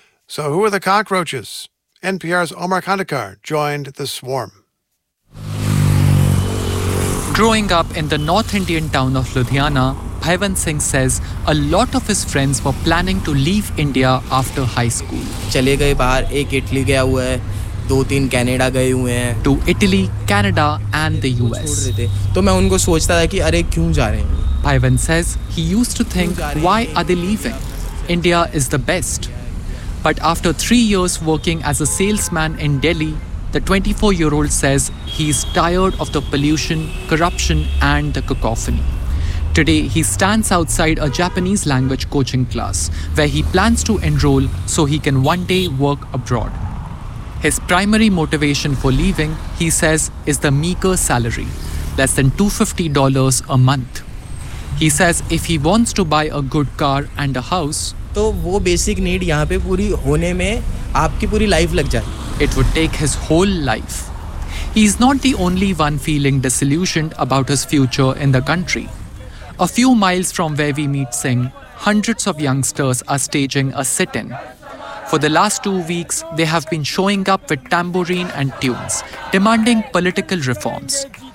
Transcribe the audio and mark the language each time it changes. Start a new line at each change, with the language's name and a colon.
English: So who are the cockroaches? NPR's Omar Khandekar joined the swarm. Growing up in the North Indian town of Ludhiana, Bhaiwan Singh says a lot of his friends were planning to leave India after high school.
Hindi: चले गए बाहर, एक Italy गया हुआ है, दो तीन Canada गए हुए हैं.
English: To Italy, Canada and the US.
Hindi: तो मैं उनको सोचता था कि अरे क्यों जा रहे हैं.
English: Bhaiwan says he used to think, why are they leaving? India is the best. But after 3 years working as a salesman in Delhi, the 24-year-old says he's tired of the pollution, corruption and the cacophony. Today, he stands outside a Japanese language coaching class where he plans to enroll so he can one day work abroad. His primary motivation for leaving, he says, is the meager salary, less than $250 a month. He says if he wants to buy a good car and a house,
Hindi: तो वो basic need यहाँ पे पूरी होने में आपकी पूरी life लग जाए.
English: It would take his whole life. He is not the only one feeling disillusioned about his future in the country. A few miles from where we meet Singh, hundreds of youngsters are staging a sit-in. For the last 2 weeks, they have been showing up with tambourine and tunes, demanding political reforms.